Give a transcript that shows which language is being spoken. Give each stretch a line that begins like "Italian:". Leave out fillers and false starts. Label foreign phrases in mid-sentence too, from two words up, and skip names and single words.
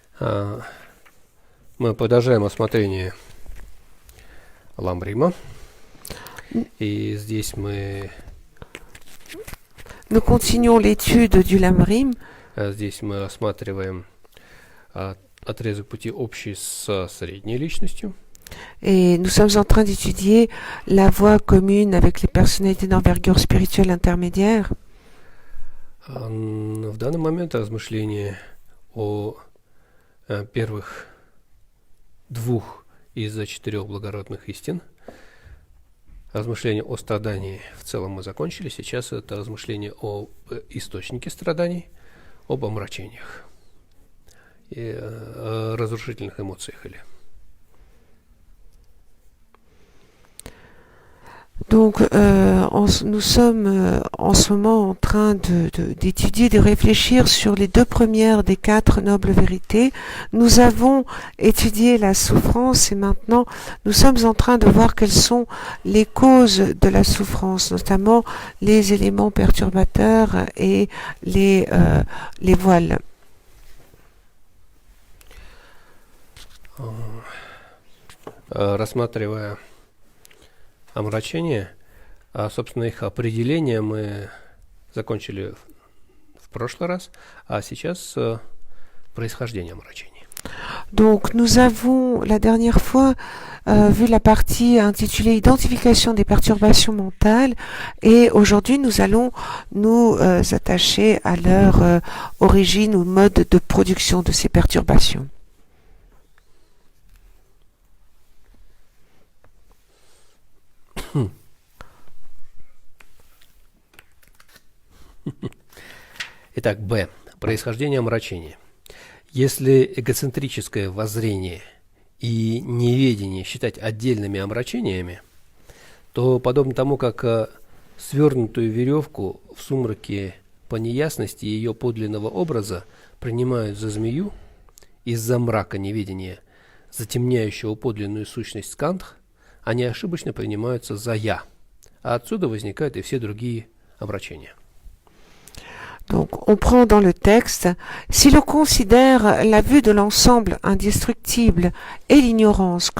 Russian: Мы продолжаем осмотрение Ламрима. И здесь
French: Nous continuons l'étude du Lamrim.
Russian: Здесь мы рассматриваем отрезок пути общий с средней личностью.
French: Et nous sommes en train d'étudier la voie commune avec les personnalités d'envergure spirituelle intermédiaire.
Russian: В данный момент размышления о первых двух из 4 благородных истин. Размышления о страдании в целом мы закончили. Сейчас это размышления о источнике страданий, об омрачениях и разрушительных эмоциях.
French: Donc, nous sommes en ce moment en train d'étudier, de réfléchir sur les 2 premières des 4 nobles vérités. Nous avons étudié la souffrance et maintenant nous sommes en train de voir quelles sont les causes de la souffrance, notamment les éléments perturbateurs et les voiles.
Russian: Рассматривая омрачения, собственно, их определение мы закончили в прошлый раз, а сейчас происхождение омрачений.
French: Donc, nous avons la dernière fois vu la partie intitulée Identification des perturbations mentales et aujourd'hui nous allons nous attacher à leur origine ou mode de production de ces perturbations.
Russian: Итак, Б. Происхождение омрачения. Если эгоцентрическое воззрение и неведение считать отдельными омрачениями, то подобно тому, как свернутую веревку в сумраке по неясности ее подлинного образа принимают за змею из-за мрака неведения, затемняющего подлинную сущность скандх, они ошибочно принимаются за «я», а отсюда возникают и все другие омрачения.
French: Donc, on prend dans le texte, si l'on considère la vue de l'ensemble indestructible et l'ignorance comme